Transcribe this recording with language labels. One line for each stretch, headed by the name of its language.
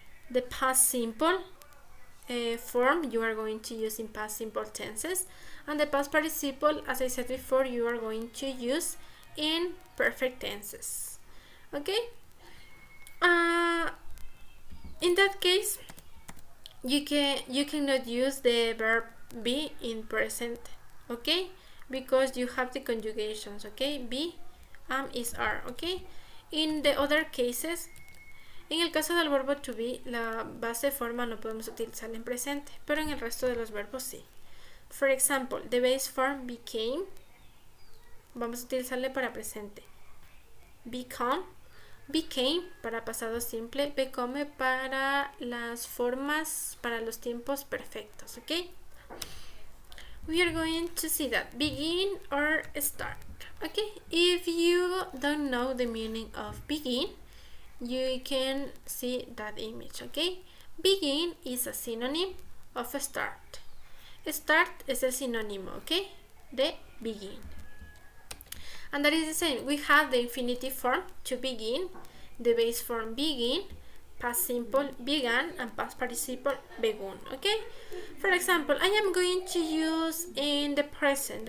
English: The past simple form you are going to use in past simple tenses, and the past participle, as I said before, you are going to use in perfect tenses. Okay, in that case you cannot use the verb be in present, okay, because you have the conjugations. Okay, be, is, are. Okay, in the other cases,
Spanish: en el caso del verbo to be, la base forma no podemos utilizarla en presente, pero en el resto de los verbos sí.
English: For example, the base form became,
Spanish: vamos a utilizarle para presente. Become, became para pasado simple, become para las formas, para los tiempos perfectos.
English: Ok, we are going to see that. Begin or start. Okay, if you don't know the meaning of begin, you can see that image. Okay, begin is a synonym of start.
Spanish: Start es el sinónimo, okay, de begin.
English: And that is the same. We have the infinitive form to begin, the base form begin, past simple began, and past participle begun. Okay, for example, I am going to use in the present.